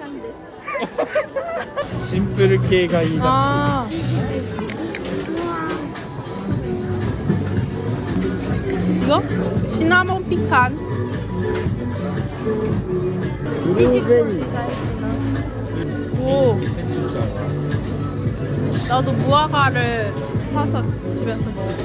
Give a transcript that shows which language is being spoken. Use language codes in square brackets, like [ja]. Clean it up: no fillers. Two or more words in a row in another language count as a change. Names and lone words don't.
[ja] 심플系がいいらしい. [ko] 아. 이거? 시나몬 피칸. 블루베리. 오. 나도 무화과를 사서 집에서 먹어.